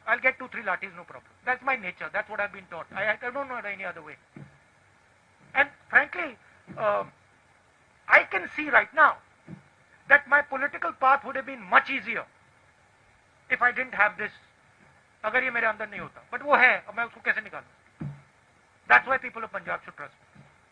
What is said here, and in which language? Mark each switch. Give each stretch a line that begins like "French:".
English: I'll get 2-3 lathis, no problem. That's my nature. That's what I've been taught. I don't know it any other way. And frankly, I can see right now that my political path would have been much easier if I didn't have this,
Hindi: अगर ये मेरे अंदर नहीं होता. But वो है, अब मैं उसको कैसे निकालूं?
English: That's why people of Punjab should trust me.